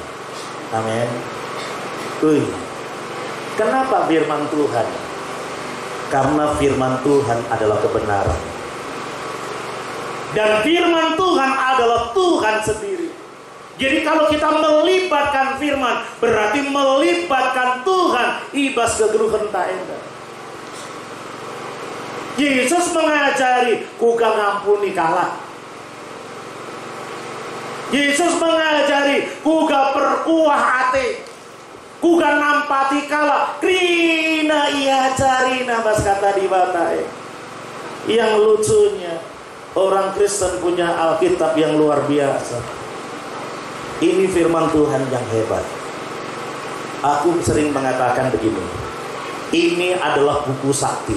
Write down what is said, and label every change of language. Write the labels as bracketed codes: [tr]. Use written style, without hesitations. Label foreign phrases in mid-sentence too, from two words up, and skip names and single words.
[id] Amin. Kenapa firman Tuhan? Karena firman Tuhan adalah kebenaran. Dan firman Tuhan adalah Tuhan sendiri. Jadi kalau kita melibatkan firman, berarti melibatkan Tuhan. [btx] Ibas gegeruhen taenda. [id] Yesus mengajari, [btx] kuga ngampuni kalah. [id] Yesus mengajari, [btx] kuga perkuah hati, kuga nampati kalah. Krina ia carina, bas kata di batai. [id] Yang lucunya, orang Kristen punya Alkitab yang luar biasa. Ini firman Tuhan yang hebat. Aku sering mengatakan begini, ini adalah buku sakti.